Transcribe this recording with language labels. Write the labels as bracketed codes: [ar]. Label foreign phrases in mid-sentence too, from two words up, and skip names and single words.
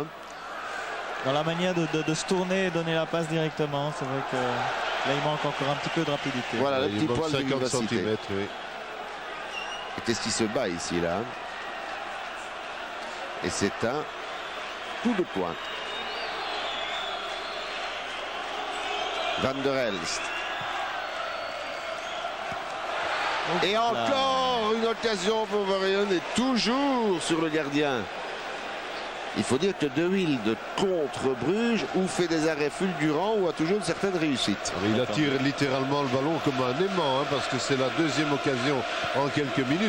[fr] Dans la manière de se tourner et donner la passe directement, c'est vrai que là, il manque encore un petit peu de rapidité. Voilà, le petit poil de 50 vivacité. cm, oui. Et qu'est-ce qui se bat ici, là? Et c'est un coup de poing. Van der Elst. Et encore une occasion pour Varian et toujours sur le gardien. Il faut dire que De Wilde contre Bruges ou fait des arrêts fulgurants ou a toujours une certaine réussite. Il attire littéralement le ballon comme un aimant, parce que c'est la deuxième occasion en quelques minutes.